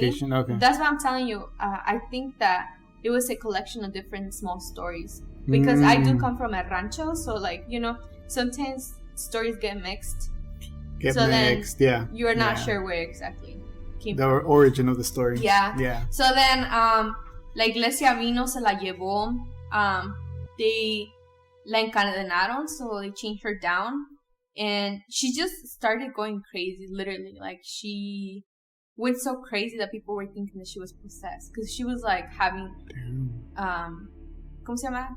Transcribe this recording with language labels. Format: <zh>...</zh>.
<en>Location? Okay. That's what I'm telling you. I think that it was a collection of different small stories, because I do come from a rancho, so like, you know, sometimes stories get mixed. Yeah. You are not sure where exactly came the from. Origin of the story. Yeah. So then,</en> <es>la iglesia vino, se la llevó.</es> <en>They</en> <es>la encadenaron,</es> <en>so they chained her down, and she just started going crazy. Literally, like she went so crazy that people were thinking that she was possessed, because she was like having</en> <es>¿cómo se llama?</es>